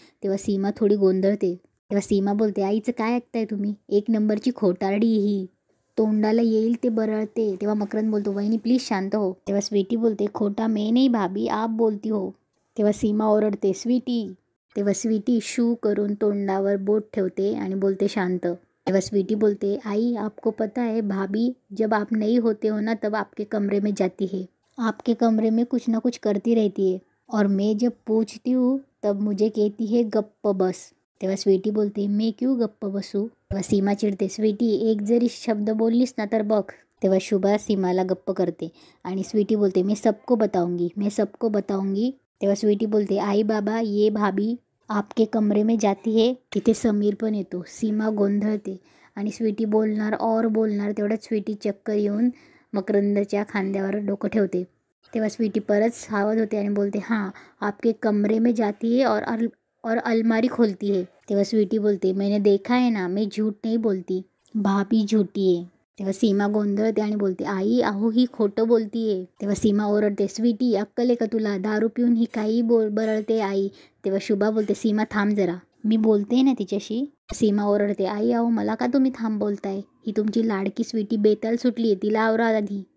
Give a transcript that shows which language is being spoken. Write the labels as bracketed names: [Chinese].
[Marathi] तेव्हा सीमा थोडी गोंधळते. तेव्हा सीमा बोलते, आईचं काय ऐकताय तुम्ही, एक नंबरची खोटारडी ही, तोंडाला येईल ते बरळते. तेव्हा मकरंद बोलतो, वहिनी प्लीज शांत हो. तेव्हा स्वीटी बोलते, [Hindi] खोटा मैं नहीं भाभी, आप बोलती हो. [Marathi] तेव्हा सीमा ओरडते, स्वीटी. तेव्हा स्वीटी शू करून तोंडावर बोट ठेवते आणि बोलते, शांत. तेव्हा स्वीटी बोलते, [Hindi] आई आपको पता है भाभी, जब आप नहीं होते हो ना तब आपके कमरे में जाती है, आपके कमरे में कुछ ना कुछ करती रहती है, और मैं जब पूछती हूँ तब मुझे कहती है [Marathi] गप्प बस. तेव्हा स्वीटी बोलते, [Hindi] मैं क्यों [Marathi] गप्प बसू? तेव्हा सीमा चिडते, स्वीटी एक जरी शब्द बोललीस ना तर बघ. तेव्हा शुभा सीमाला गप्प करते आणि स्वीटी बोलते, [Hindi] मैं सबको बताऊंगी. [Marathi] तेव्हा स्वीटी बोलते, [Hindi] आई बाबा ये भाभी आपके कमरे में जाती है. [Marathi] तिथे समीर पण येतो. सीमा गोंधळते आणि स्वीटी बोलणार तेवढ्यात स्वीटी चक्कर येऊन मकरंदच्या खांद्यावर डोकं ठेवते. तेव्हा स्वीटी परत सावध होते आणि बोलते, [Hindi] हां आपके कमरे में जाती है और अलमारी खोलती है. [Marathi] तेव्हा स्वीटी बोलते, [Hindi] मैंने देखा है ना, मैं झूठ नहीं बोलती, भाभी झूठी है. [Marathi] तेव्हा सीमा गोंधळते आणि बोलते, आई अहो ही खोटं बोलतीये. तेव्हा सीमा ओरडते, स्वीटी अक्कल आहे का तुला, दारू पिऊन ही काही बरळते आई. तेव्हा शुभा बोलते, सीमा थांब जरा, मी बोलते ना तिच्याशी. सीमा ओरडते, आई अहो मला का तुम्ही थांब बोलताय, ही तुमची लाडकी स्वीटी बेताल सुटली आहे, तिला आवरा आधी.